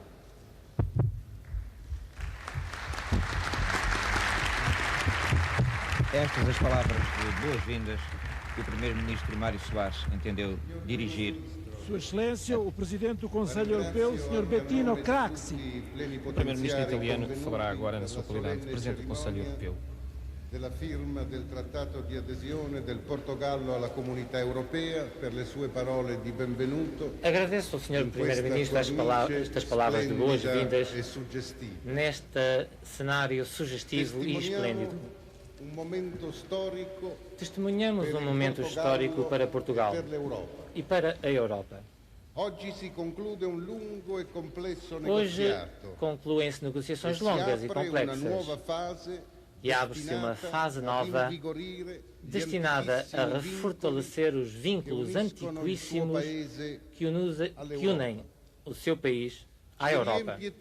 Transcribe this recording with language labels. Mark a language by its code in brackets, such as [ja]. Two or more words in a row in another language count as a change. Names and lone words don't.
[pt] Estas as palavras de boas-vindas que o Primeiro-Ministro Mário Soares entendeu dirigir. Sua Excelência, o Presidente do Conselho Europeu, Sr. Bettino Craxi. O Primeiro-Ministro italiano falará agora na sua qualidade de Presidente do Conselho Europeu. [it] Della firma del Trattato di adesione del Portogallo alla Comunità Europea per le sue parole di benvenuto. [pt] Agradeço ao Sr. Primeiro-Ministro estas palavras de boas-vindas neste cenário sugestivo e esplêndido. Testemunhamos um momento histórico para Portugal e para a Europa. Hoje concluem-se negociações longas e complexas e abre-se uma fase nova destinada a refortalecer os vínculos antiquíssimos que unem o seu país à Europa.